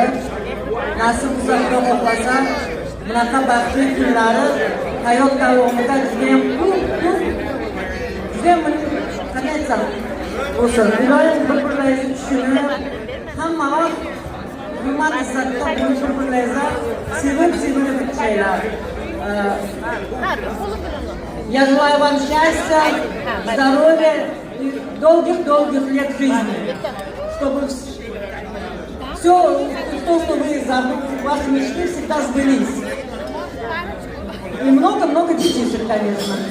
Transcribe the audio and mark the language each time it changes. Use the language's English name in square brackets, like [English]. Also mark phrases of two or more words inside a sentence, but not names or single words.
[Uzbek] Nasib Xudo xohlasa, bunaqa baxtli kunlari hayot davomida bizga ham juda ham qanday aytsam bo'lsin. Iloyim bir-birlaringizni tushunib, hamma vaqt hurmat izzatda bir-birlaringizga sevib o'tishinglar. [Russian] Я желаю вам счастья, здоровья и долгих лет жизни, чтобы все, что вы ваши мечты всегда сбылись. И много-много детишек, конечно.